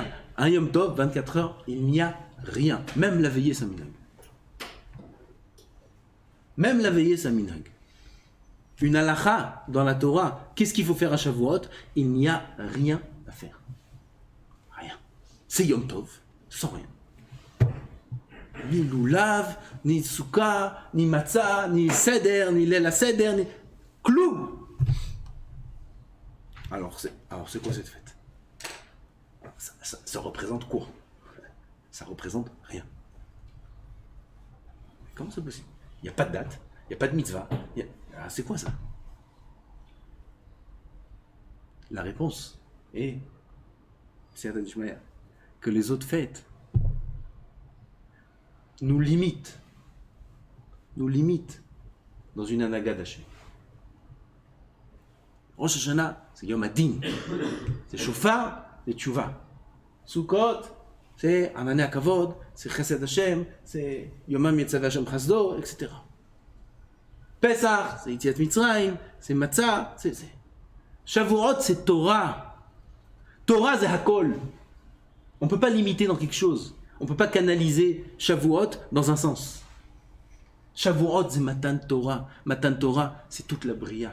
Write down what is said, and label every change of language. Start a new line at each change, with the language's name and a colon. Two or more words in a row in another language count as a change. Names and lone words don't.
French: Un Yom Tov, 24 heures, il n'y a rien. Même la veillée, c'est un minhag. Même la veillée, c'est un minhag. une halakha dans la Torah. Qu'est-ce qu'il faut faire à Shavuot? Il n'y a rien à faire. Rien. C'est Yom Tov, sans rien. Ni loulav, ni souka, ni matzah, ni seder, ni
Hebrew: ליל סדר,
French: ni clou. Alors c'est quoi cette fête? Ça représente quoi? Ça représente rien. Comment c'est possible? Il n'y a pas de date, il n'y a pas de mitzvah. C'est quoi ça? La réponse est, c'est que les autres fêtes nous limitent dans une anaga d'Hachem. Rosh Hashanah, c'est
Hebrew: יום הדין,
French: c'est Shofar et Tchouva. Sukkot, c'est Amane Akavod, c'est
Hebrew: חסד השם,
French: c'est
Hebrew: יומם יצוה השם חסדו,
French: etc. Pesach, c'est
Hebrew: יציאת מצרים,
French: c'est Matzah, c'est... Shavuot, c'est Torah. Torah, c'est Hakol. On ne peut pas limiter dans quelque chose. On ne peut pas canaliser Shavuot dans un sens. Shavuot, c'est
Hebrew: מתן תורה. מתן תורה,
French: c'est toute la bria.